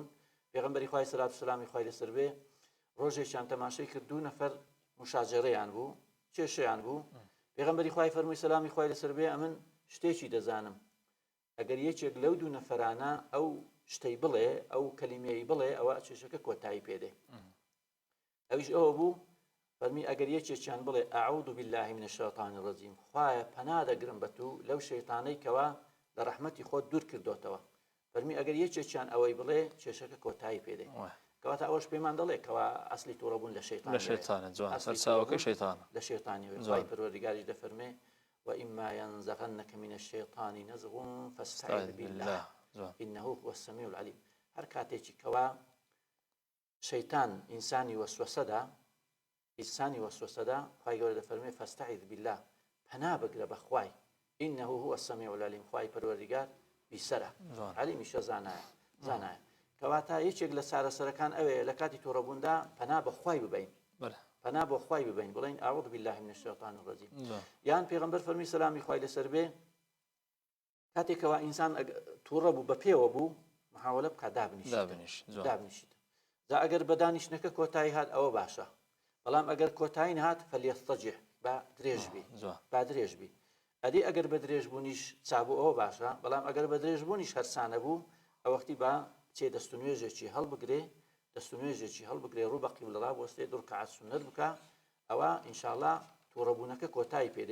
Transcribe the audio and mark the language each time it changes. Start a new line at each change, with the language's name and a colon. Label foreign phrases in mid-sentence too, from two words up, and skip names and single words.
Central Kurdish: پێغەمبەری خوای سەلات و سەلامی خوای لەسەر بێ ڕۆژێکیان تەماشای کرد دوو نەفەر مشاجرەیان بوو کێشەیان بوو پێغەمبەری خوای فەرمووی سەلامی خوای لەسەر بێ ئەمن شتێکی دەزانم ئەگەر یەکێک لەو دوو نەفەرانە ئەو شتەی بڵێ ئەو کەلیمەی بڵێ ئەوە کێشەکە کۆتایی پێدێ ئەویش ئەوە بوو فەرمی ئەگەر یەکێکیان بڵێ
Arabic: ئەعوذ بالله من الشیطان الرجیم
Central Kurdish: خوایە پەنا دەگرم بە تو لەو شەیطانەی کەوا لە ڕەحمەتی خۆت دوور کردوتەوە فەرمی ئەگەر یەکێکیان ئەوەی بڵێ کێشەکە کۆتایی پێدێ کەواتە ئەوەش پێمان دەڵێ کەوا ئەسلی تووڕەبوون لە شەیطانە جوان سەرچاوەکەی شەیطانە لە شەیطانی خوای پەروەردیگاریش دەفەرمێ
Arabic: وإما ينزغنك من الشيطان نزغ فاستعذ بالله إنه هو السميع العليم.
Central Kurdish: هر كاتێکی کەوا شەیتان ئینسانی وەسوەسەدا خوای گەورە دەفەرمێ
Arabic: فاستعذ بالله
Central Kurdish: پەنا بگرە بە خوای
Arabic: إنه هو السميع العليم
Central Kurdish: خوای پەروەردگار بیسەرە عەلیمیشە زانایە کەواتە یەکێک لە چارەسەرەکان ئەوەیە لە کاتی تووڕەبووندا پەنا بە خوای ببین پەنا بۆ خوای ببین بڵین
Arabic: ئاعوذ بالله من الشیطان الرجیم.
Central Kurdish: یان پێغەمبەر فەرمی سەلامی خوای لەسەر بێ کاتێکەوە ئینسان تووڕە بوو بە پێوە بوو محاولە بکات دابنیشیت جا ئەگەر بە دانیشتنەکە کۆتایی هات ئەوە باشە، بەڵام ئەگەر کۆتایی نهات فەلیەستەجیع با درێژ بی ئەدی ئەگەر بە درێژبوونیش چابوو ئەوە باشە، بەڵام ئەگەر بە درێژبوونیش هەرسانە بوو ئەوەختی با چێ دەستونوێژێکی هەڵبگرێ ڕوو بە قیبلە بۆستێ دوو ڕکعات سونەت بکە ئەوە ئینشاءڵڵا تووڕەبوونەکە کۆتایی پێدێ.